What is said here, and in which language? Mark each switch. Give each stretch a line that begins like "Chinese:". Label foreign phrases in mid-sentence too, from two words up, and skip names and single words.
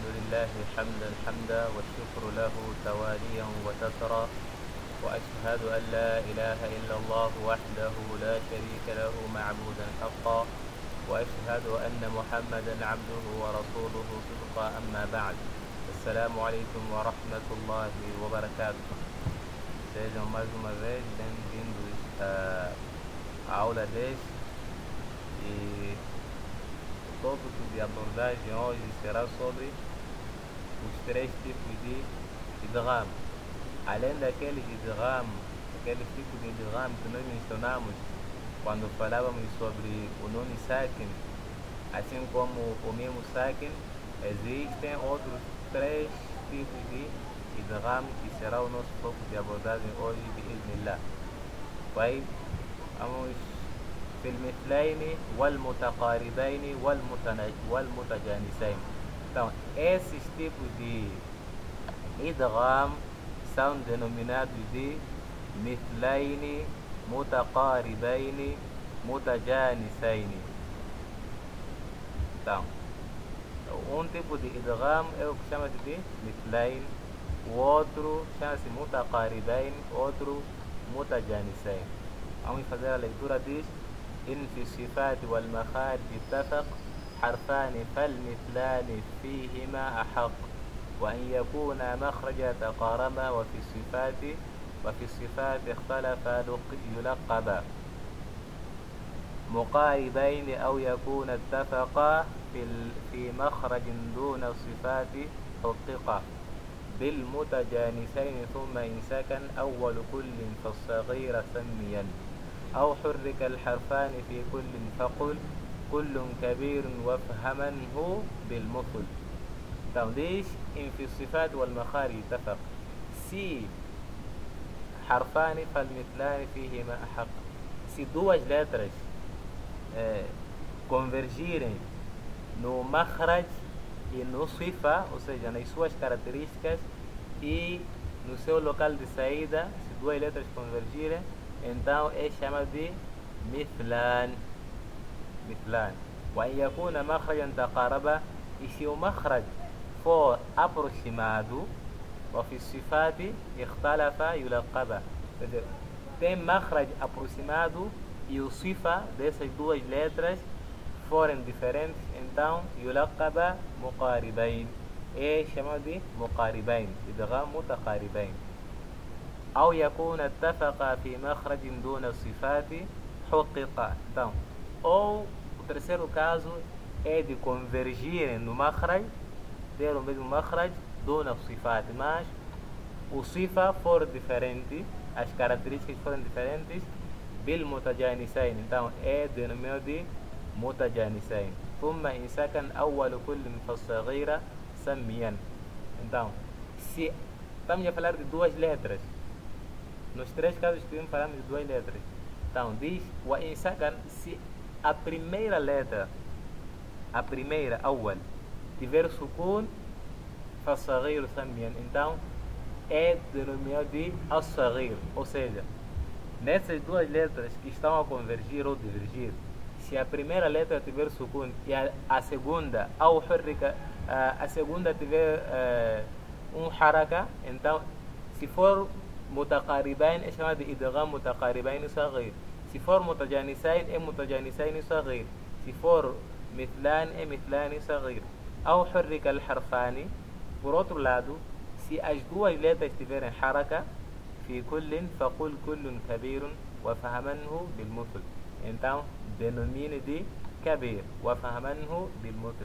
Arabic: لله حمدا والشكر له تواليا وتترى، وأشهد أن لا إله إلا الله وحده لا شريك له معبودا حقا، وأشهد أن محمدا عبده ورسوله صدقا. أما بعد، السلام عليكم ورحمة الله وبركاته.
Portuguese: Sejam mais uma vez bem-vindos à aula 10, e o tópico de abordagem hoje será sobre os 3 tipos de idgham. Além daqueles idgham, aqueles tipos de idgham que nós mencionamos quando falávamos sobre o
Arabic: نون ساكن,
Portuguese: assim como o
Arabic: ميم ساكن,
Portuguese: existem outros 3 tipos de idgham que será o nosso foco de abordagem hoje, bi'idhnillah.
Arabic: طيب, vamos في المثلين والمتقاربين والمتجانسين.
Portuguese: Então, esses tipos de idgham são denominados de
Arabic: مثلين، متقاربين، متجانسين.
Portuguese: Então, um tipo de idgham é o que chama de mithlain, o outro chama-se mutaqaribain, outro mutajanisain. Vamos fazer a leitura. Diz:
Arabic: إن في الصفات والمخارج اتفق حرفان فالمثلان فيهما أحق، وأن يكونا مخرجا تقاربا وفي الصفات اختلفا يلقبا مقاربين، أو يكون اتفقا في مخرج دون الصفات حققا بالمتجانسين، ثم إن سكن أول كل فالصغير سميا، أو حرك الحرفان في كل فقل كل كبير وافهمنه بالمثل.
Portuguese: Então diz:
Arabic: إن في الصفات والمخارج اتفق. Se حرفان فالمثلان فيهما أحق.
Portuguese: Se duas letras convergirem no makhraj e no sifa, ou seja, nas suas características e no seu local de saída, se duas letras convergirem, então é chamado de mithlan.
Arabic: وأن يكون مخرجا تقاربا.
Portuguese: E se o makhraj for aproximado,
Arabic: وفي الصفات اختلف يلقبا.
Portuguese: Quer dizer, tem makhraj aproximado e o sifa dessas duas letras forem diferentes, então
Arabic: يلقبا مقاربين,
Portuguese: é chamado de muqaribain,
Arabic: إدغام متقاربين. أو يكون اتفق في مخرج دون الصفات حقق.
Portuguese: Então, ou o terceiro caso é de convergirem no makhraj, ter o mesmo makhraj
Arabic: دون صفات,
Portuguese: mas o sifa for diferente, as características forem diferentes,
Arabic: بالمتجانسين,
Portuguese: então é denominado de mutajanisain.
Arabic: ثم إن سكن أول كل فالصغير سميا.
Portuguese: Então, se estamos a falar de duas letras, nos 3 casos que falamos de duas letras, então diz:
Arabic: وإن سكن,
Portuguese: se a primeira letra, a primeira أول, tiver sukun,
Arabic: فالصغير سميا,
Portuguese: então é denominado de as-saghir. Ou seja, nessas duas letras que estão a convergir ou divergir, se a primeira letra tiver sukun e a segunda, ou hurrika, a segunda tiver haraka, então se for mutaqaribain é chamado de
Arabic: إدغام متقاربين صغير.
Portuguese: Se for mutajanisain é
Arabic: متجانسين صغير.
Portuguese: Se for mithlan é
Arabic: مثلان صغير. Ou حرك الحرفان.
Portuguese: Por outro lado, se as duas letras tiverem haraka,
Arabic: في كل فقل كل كبير وفهمنه بالمثل,
Portuguese: então denomine de kabir,
Arabic: وفهمنه بالمثل.